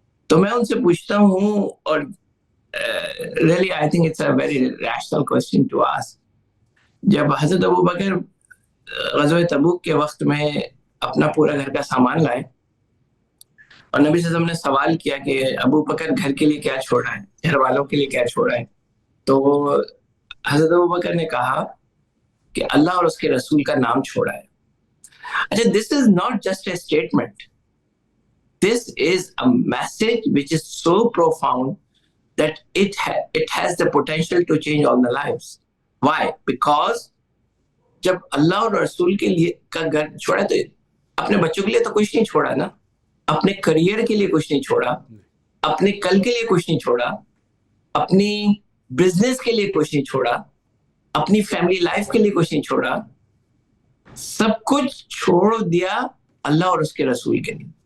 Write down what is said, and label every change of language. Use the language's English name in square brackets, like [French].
[Urdu] تو میں ان سے پوچھتا ہوں، اور [English] really I think it's a very rational question to ask. [Urdu] جب حضرت ابو بکر غزوہ تبوک کے وقت میں اپنا پورا گھر کا سامان لائے اور نبی صلی اللہ علیہ وسلم نے سوال کیا کہ ابو بکر گھر کے لیے کیا چھوڑا ہے، گھر والوں کے لیے کیا چھوڑا ہے، تو حضرت ابو بکر نے کہا کہ اللہ اور اس کے رسول کا نام چھوڑا ہے. اچھا، [English] This is not just a statement, this is a message which is so profound that it has the potential to change all the lives. Why? Because [Urdu] جب اللہ اور رسول کے لیے کا گھر چھوڑا تو اپنے بچوں کے لیے تو کچھ نہیں چھوڑا نا، اپنے کریئر کے لیے کچھ نہیں چھوڑا، اپنے کل کے لیے کچھ نہیں چھوڑا، اپنی بزنس کے لیے کچھ نہیں چھوڑا، اپنی فیملی لائف کے لیے کچھ نہیں چھوڑا، سب کچھ چھوڑ دیا اللہ اور اس کے رسول کے لیے.